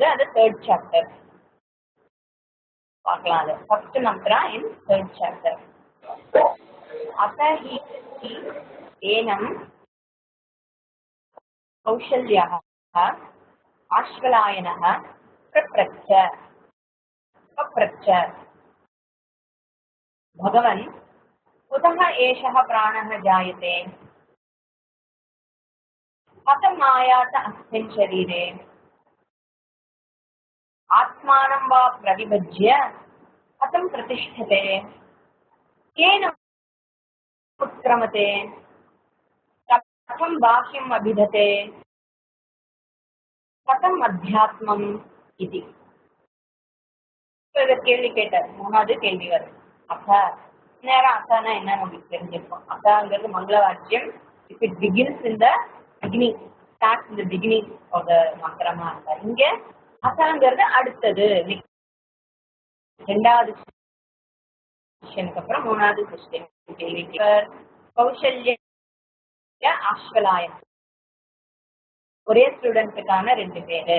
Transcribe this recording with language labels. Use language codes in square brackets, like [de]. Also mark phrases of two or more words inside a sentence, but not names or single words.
[ta] அது 3rd சாப்டர் பார்க்கலாம். [sa] அது [en] first mantra in 3rd chapter. [sa] अथ हि एनम् कौसल्यः आश्वलायनः प्रप्रच्छ भगवन् कुतः एषः प्राणः जायते, कथम् आयात अस्मिन् शरीरे, आत्मानं वा प्रतिभज्य कथं प्रतिष्ठते, केन उत्क्रमते, कथं बाह्यम् अभिधते, कथम् अध्यात्मम् इति. [ta] கேள்வி கேட்டார். 3வது கேள்வி வரும். அக்கா நேரம் அக்கானா என்ன உங்களுக்கு தெரிஞ்சிருக்கும். அக்காங்கிறது மங்கள வாக்கியம். [en] if it begins in the beginning starts in the beginning of the [ta] மந்திரமா இருந்தா, இங்க அக்காங்கிறது அடுத்தது 2வது செஷனுக்கு அப்புறம் 3வது செஷன் கேள்வி. கௌசல்ய ஆஷ்வலாயன் ஒரே ஸ்டூடெண்ட்டுக்கான 2 பேரு.